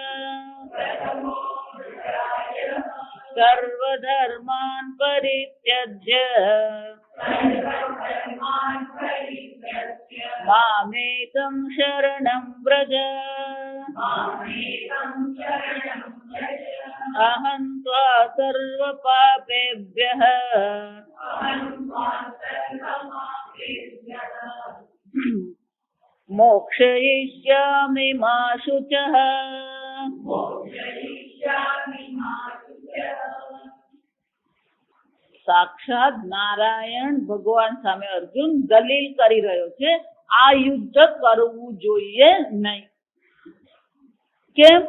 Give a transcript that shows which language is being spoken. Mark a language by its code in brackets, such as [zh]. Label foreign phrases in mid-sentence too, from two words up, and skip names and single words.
[sa] सर्वधर्मान् परित्यज्य मामेकं शरणं व्रज अहं त्वा सर्वपापेभ्यः मोक्षयिष्यामि मा शुचः। [gu] સાક્ષાત નારાયણ ભગવાન સામે અર્જુન દલીલ કરી રહ્યો છે, આ યુદ્ધ કરવું જોઈએ નહીં. કેમ?